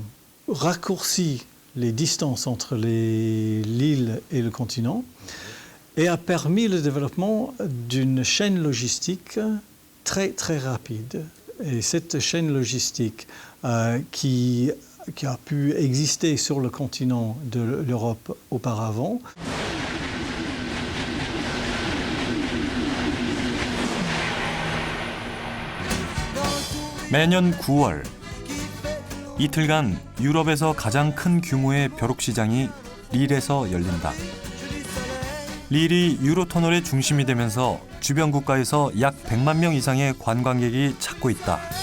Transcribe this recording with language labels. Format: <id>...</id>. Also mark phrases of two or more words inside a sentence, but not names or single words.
<fr>Raccourci les distances entre l'île et le continent et a permis le développement d'une chaîne logistique très très rapide. Et cette chaîne logistique qui a pu exister sur le continent de l'Europe auparavant.</fr> <ko>매년 9월 이틀간 유럽에서 가장 큰 규모의 벼룩시장이 릴에서 열린다. 릴이 유로터널의 중심이 되면서 주변 국가에서 약 100만 명 이상의 관광객이 찾고 있다.</ko>